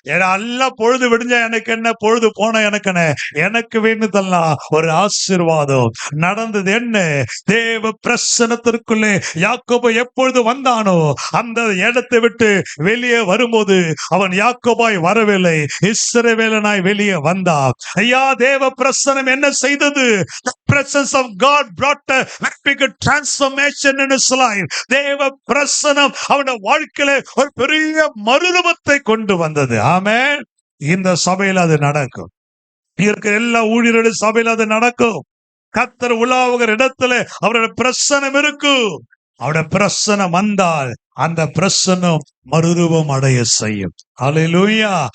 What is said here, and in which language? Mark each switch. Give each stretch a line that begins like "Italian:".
Tamil: எல்லாம் பொழுது விடுஞ்சா எனக்கு என்ன, பொழுது போன எனக்கு என்ன, எனக்கு வேண்டுதெல்லாம் ஒரு ஆசீர்வாதம். நடந்தது என்ன? தேவ பிரசன்னத்திற்குள்ளே யாக்கோபு எப்பொழுது வந்தானோ அந்த இடத்தை விட்டு வெளியே வரும்போது அவன் யாக்கோபாய் வரவில்லை, இஸ்ரவேலனாய் வெளியே வந்தான். ஐயா, தேவ பிரசன்னம் என்ன செய்தது?
English: The presence of God brought a very big transformation in his life.
Tamil: தேவ பிரசன்னம் அவனுடைய வாழ்க்கையில ஒரு பெரிய மறுரூபத்தை கொண்டு வந்தது. ஆமென். இந்த சபையில் அது நடக்கும். இருக்கிற எல்லா ஊழியருடைய சபையில் அது நடக்கும். கர்த்தர் உலாவுகிற இடத்துல அவருடைய பிரசன்னம் இருக்கும். அவருடைய பிரசன்னம் வந்தால் அந்த பிரசன்னம் மறுரூபம் அடைய செய்யும். அல்லேலூயா.